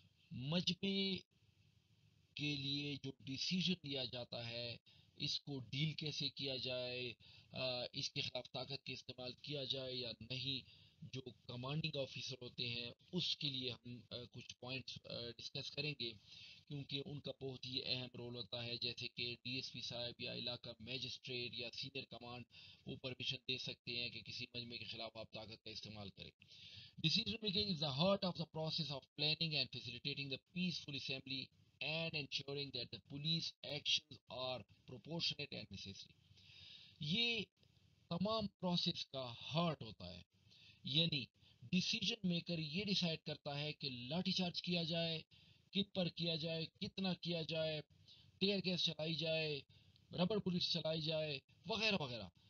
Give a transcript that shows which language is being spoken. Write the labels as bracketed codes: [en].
[ur] مجمع کے لیے جو ڈیسیجن لیا جاتا ہے اس کو ڈیل کیسے کیا جائے اس کے خلاف طاقت کے استعمال کیا جائے یا نہیں جو کمانڈنگ آفیسر ہوتے ہیں اس کے لیے ہم کچھ پوائنٹس ڈسکس کریں گے کیونکہ ان کا بہت ہی اہم رول ہوتا ہے. جیسے کہ DSP صاحب یا علاقہ میجسٹریٹ یا سینئر کمانڈ وہ پرمیشن دے سکتے ہیں کہ کسی مجمع کے خلاف آپ طاقت کا استعمال کریں. [en] Decision making is the heart of the process of planning and facilitating the peaceful assembly and ensuring that the police actions are proportionate and necessary. [ur] یہ تمام پروسیس کا ہارٹ ہوتا ہے. یعنی ڈیسیجن میکر یہ ڈیسائیڈ کرتا ہے کہ لاٹھی چارج کیا جائے کن پر کیا جائے کتنا کیا جائے ٹیئر گیس چلائی جائے ربڑ بلٹس چلائی جائے وغیرہ وغیرہ.